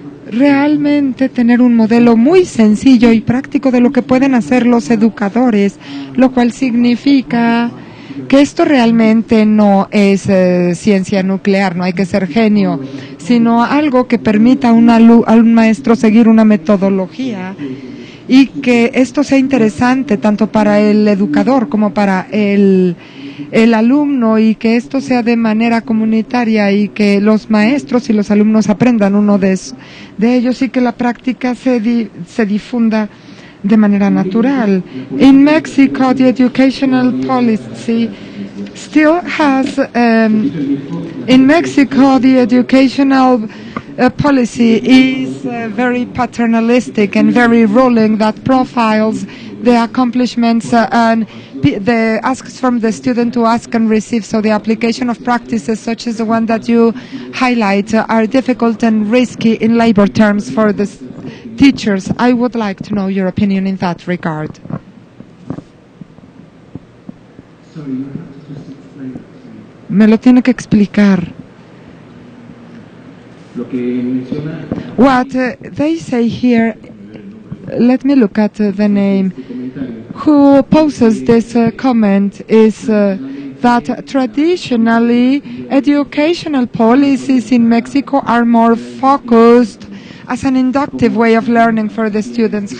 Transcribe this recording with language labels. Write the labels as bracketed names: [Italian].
[Spanish] realmente tener un modelo muy sencillo y práctico de lo que pueden hacer los educadores, lo cual significa que esto realmente no es ciencia nuclear, no hay que ser genio, sino algo que permita a un maestro seguir una metodología y que esto sea interesante tanto para el educador como para el el alumno y que esto sea de manera comunitaria y que los maestros y los alumnos aprendan uno de ellos y que la práctica se difunda de manera natural. [English] In Mexico, the educational policy still has, in Mexico, the educational policy is very paternalistic and very ruling, that profiles the accomplishments and the asks from the student to ask and receive. So the application of practices such as the one that you highlight are difficult and risky in labor terms for the teachers. I would like to know your opinion in that regard. [Spanish] Me lo tiene que explicar. [English] What they say here, let me look at the name. Who poses this comment is that traditionally educational policies in Mexico are more focused as an inductive way of learning for the students.